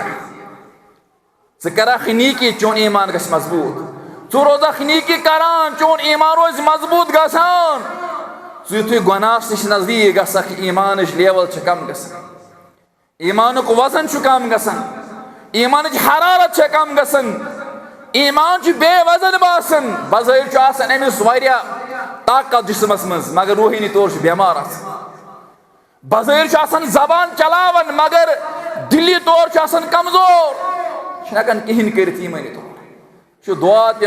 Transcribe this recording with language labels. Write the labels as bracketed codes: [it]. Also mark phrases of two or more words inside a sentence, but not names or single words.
[ks] ज़ करख नीकी चोन ईमान गछ मजबूत। ज़ रोज़ख नीकी करान चोन ईमान रोज़ मजबूत गसान। ज़ युथुय गुनाह निश नजदीक गसख ईमान लेवल कम गसान। ईमान को वजन कम गसान। ईमान हरारत कम गसान। ईमान बेवजन बासन। बज़ाहिर अमिस वारियाह ताकत जिस्मस मज मगर रूहानी तौर बेमार आसान। बज़ाहिर जबान चलावन मगर दिली तौर कमजोर हेकान कहीं कर ईमानी तौर दुआ त